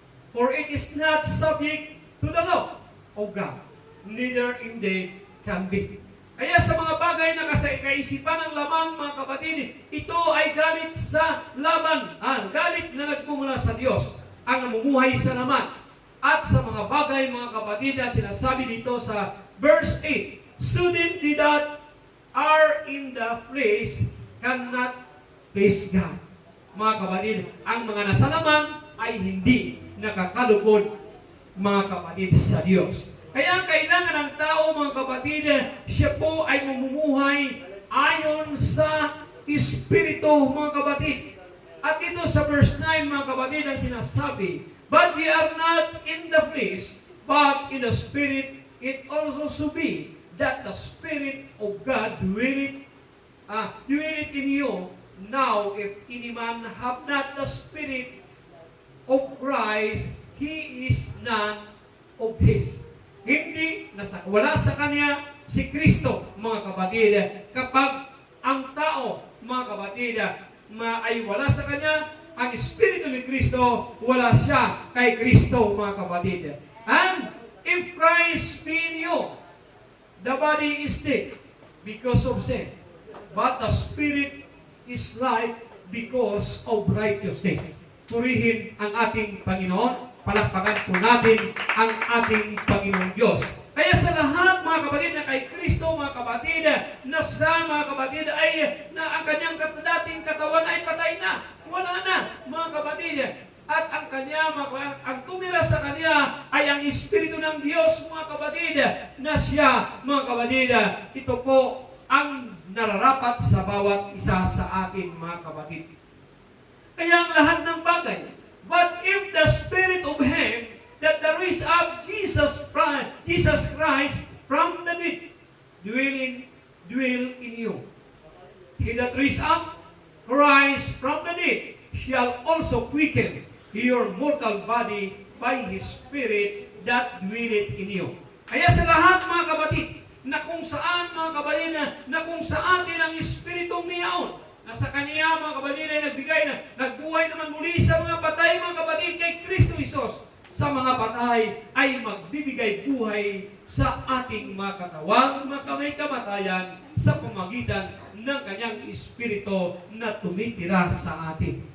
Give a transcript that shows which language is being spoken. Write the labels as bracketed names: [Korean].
[English] For it is not subject to the law of God, neither indeed can be. [Filipino] Kaya sa mga bagay na kaisipan ng laman, mga kapatid, ito ay galit sa laban, galit na nagmumula sa Diyos, ang namumuhay sa laman. At sa mga bagay, mga kapatid, at sinasabi dito sa verse 8, [English] student that are in the flesh cannot please God. [Filipino] Mga kapatid, ang mga nasa laman ay hindi nakakalugod, mga kapatid, sa Diyos. Kaya kailangan ng tao, mga kapatid, siya po ay mamumuhay ayon sa Espiritu, mga kapatid. At ito sa verse 9, mga kapatid, ang sinasabi, [English] but ye are not in the flesh, but in the Spirit, it also so be that the Spirit of God dwelleth in you. Now, if any man have not the Spirit of Christ, he is none of his. [Filipino] Hindi, wala sa kanya si Kristo, mga kapatid. Kapag ang tao, mga kapatid, ay wala sa kanya ang Espiritu ni Kristo, wala siya kay Kristo, mga kapatid. [English] And if Christ be in you, the body is dead because of sin, but the Spirit is life because of righteousness. [Filipino] Purihin ang ating Panginoon. Palakpakan po natin ang ating Panginoong Diyos. Kaya sa lahat, mga kapatid, na kay Kristo, mga kapatid, na sa mga kapatid ay na ang kanyang dating katawan ay patay na. Wala na, mga kapatid. At ang kanya, ang tumira sa kanya ay ang Espiritu ng Diyos, mga kapatid, na siya, mga kapatid, ito po ang nararapat sa bawat isa sa atin, mga kapatid. Kaya ang lahat ng bagay, [English] but if the Spirit of Him that raised up Jesus Christ from the dead dwell in you. He that raised up Christ from the dead shall also quicken your mortal body by His Spirit that dwelleth in you. [Filipino] Kaya sa lahat, mga kapatid, na kung saan, mga kapatid, na kung saan din ang Espiritong niyaon, na sa Kanya, mga kapatid, ay nagbigay na, nagbuhay naman muli sa mga patay, mga kapatid, kay Kristo Isos. Sa mga patay ay magbibigay buhay sa ating mga katawan, mga may kamatayan, sa pamagitan ng Kanyang Espiritu na tumitira sa atin.